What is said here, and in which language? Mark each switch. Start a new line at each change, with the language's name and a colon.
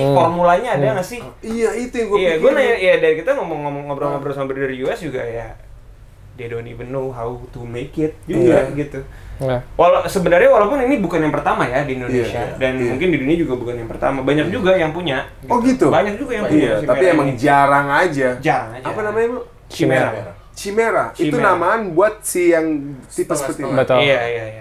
Indonesian: formulanya ada nggak sih? Iya, itu yang gue pikir. Iya, gue nanya, dari kita ngobrol-ngobrol sama dari US juga ya.
English: They don't even know how to make it
Indonesian: juga gitu. Sebenarnya walaupun ini bukan yang pertama ya di Indonesia dan mungkin di dunia juga bukan yang pertama, banyak juga yang punya. Gitu. Oh gitu. Banyak juga yang punya. Tapi emang jarang aja. Apa namanya, Bro? Chimera. Itu namaan buat si yang tipe seperti ini. Betul. Iya.